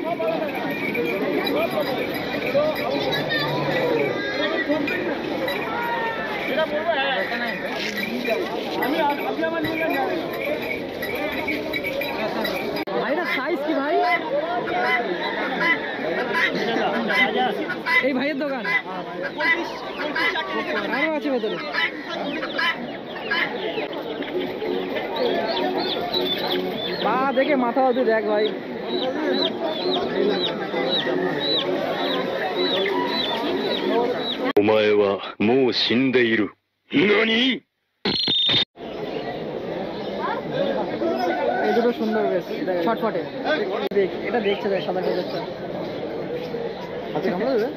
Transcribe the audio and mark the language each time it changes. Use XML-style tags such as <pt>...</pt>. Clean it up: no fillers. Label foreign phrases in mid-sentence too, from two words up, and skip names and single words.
<bn>ভাইটা সাইজ কি ভাই? এই ভাইয়ের দোকান আরো আছে ভেতরে। পা দেখে মাথা অবধি দেখ ভাই।</bn> <ja>お前はもう死んでいる。何？</ja> <bn>এই দুটো সুন্দর বেশ ছটফটে। দেখ এটা দেখছে, দেখ সাদা খরগোশটা। আচ্ছা কামড়া দেবে?</bn>